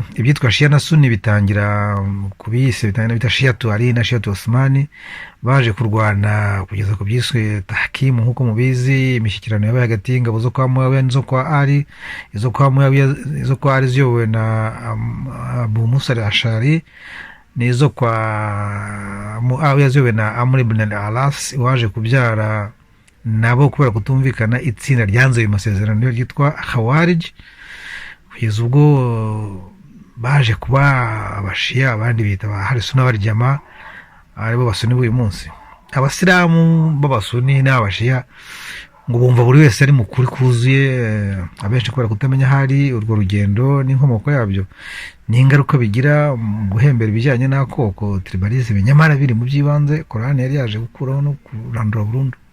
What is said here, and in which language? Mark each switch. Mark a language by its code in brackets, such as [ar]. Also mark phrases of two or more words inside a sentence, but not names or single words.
[rw] Ibyitwa Shia na Sunni bitangira bita Shiatu Ali na Shiatu Osmani, baje kurwana kugeza ku byiswe tahkimu nk'uko mubizi, imishyikirano yabaye hagati y'ingabo zo kwa Muawiya n'izo kwa Ali. Izo kwa Muawiya, izo kwa Ali ziyobowe na Abu Musa al-Ashari, n'izo kwa Muawiya ziyobowe na Amr ibn al-Alas waje kubyara nabo kubera kutumvikana itsinda ryanze ayo masezerano ryitwa Khawarij. Kugeza ubwo baje kuba abashia, abandi bita Ahl Sunna wal Jamaa, aribo basuni b'uyu munsi. Abasilamu b'abasuni n'abashia ngo bumva buri wese ari mukuri kuzuye, abenshi kubera kutamenya hari urwo rugendo n'inkomoko yabyo n'ingaruka bigira mu guhembera ibijyanye n'akoko tribalisme, nyamara biri mu by'ibanze Quran yari yaje gukuraho no kurandura burundu.